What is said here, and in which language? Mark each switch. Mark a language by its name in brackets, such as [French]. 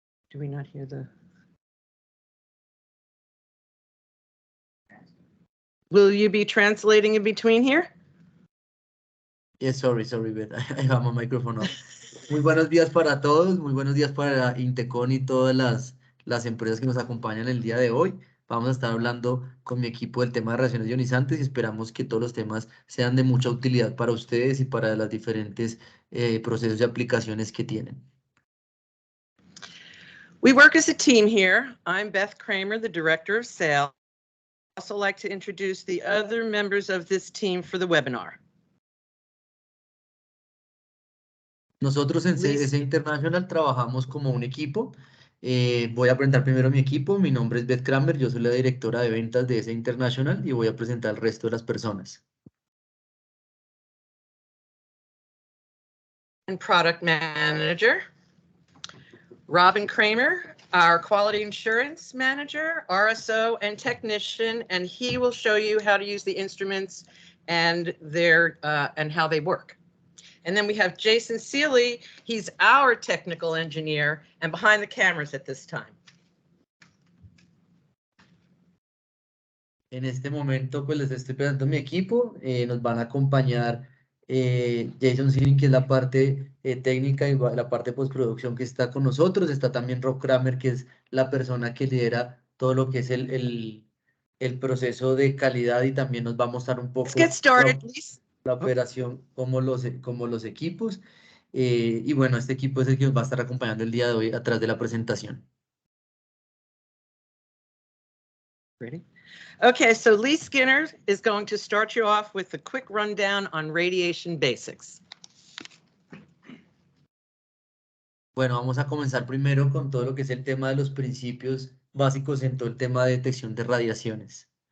[English] Do we not hear the? Will you be translating in between here? Yes, sorry, Beth. I have my microphone off. [Spanish] Muy buenos días para todos, muy buenos días para Intecon y todas las empresas que nos acompañan el día de hoy. Vamos a estar hablando con mi equipo del tema de radiaciones ionizantes y esperamos que todos los temas sean de mucha utilidad para ustedes y para las diferentes procesos y aplicaciones que tienen. [English] We work as a team here. I'm Beth Kramer, the Director of Sales. I'd also like to introduce the other members of this team for the webinar. [Spanish] Nosotros en CS International trabajamos como un equipo. Voy a presentar primero mi equipo. Mi nombre es Beth Kramer, yo soy la directora de ventas de CS International y voy a presentar al resto de las personas. [English] And Product Manager. Robin Kramer, our Quality Assurance Manager, RSO, and Technician, and he will show you how to use the instruments and how they work. And then we have Jason Seeley. He's our technical engineer and behind the cameras at this time. [Spanish] En este momento, pues les estoy presentando mi equipo. Nos van a acompañar Jason Seeley, que es la parte técnica y la parte de postproducción que está con nosotros. Está también Rob Kramer, que es la persona que lidera todo lo que es el proceso de calidad y también nos va a mostrar un poco la operación como los equipos. Y bueno, este equipo es el que nos va a estar acompañando el día de hoy atrás de la presentación. [English] Ready? Okay, so Lee Skinner is going to start you off with a quick rundown on radiation basics. [Spanish] Bueno, vamos a comenzar primero con todo lo que es el tema de los principios básicos en todo el tema de detección de radiaciones.